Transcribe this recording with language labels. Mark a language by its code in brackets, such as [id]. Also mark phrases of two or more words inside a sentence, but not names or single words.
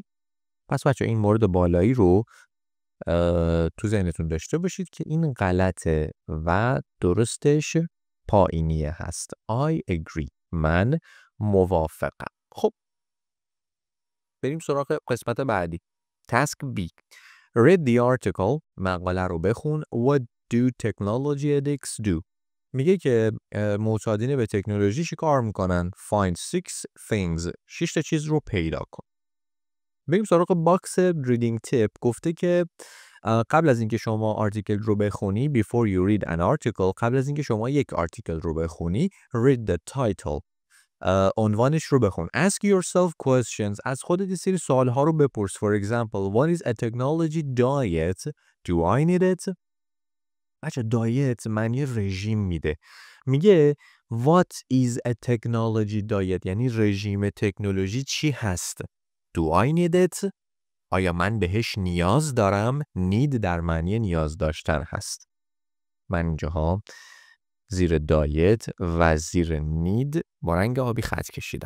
[fa] پس بچه این مورد بالایی رو تو ذهنتون داشته باشید که این غلطه و درستش پایینیه هست. [en] I agree. [fa] من موافقم. خب بریم سراغ قسمت بعدی. [en] Task B. Read the article. [fa] مقاله رو بخون. [en] What do technology addicts do? [fa] میگه که معتادین به تکنولوژی چی کار میکنن؟ [en] Find 6 things. [fa] 6 تا چیز رو پیدا کن. بریم سراغ باکس ریدینگ تیپ. گفته که قبل از اینکه شما آرتیکل رو بخونی [en] before you read an article، [fa] قبل از اینکه شما یک آرتیکل رو بخونی [en] read the title. [fa] عنوانش رو بخون. [en] Ask yourself questions. [fa] از خودت یه سری سوال‌ها رو بپرس. [en] For example, what is a technology diet? Do I need it? [fa] بچه دایت معنی رژیم میده. [en] میگه what is a technology diet؟ [fa] یعنی رژیم تکنولوژی چی هست؟ [en] Do I need it؟ [fa] آیا من بهش نیاز دارم؟ need در معنی نیاز داشتن هست. من اینجاها زیر دایت و زیر نید با رنگ آبی خط کشیدم.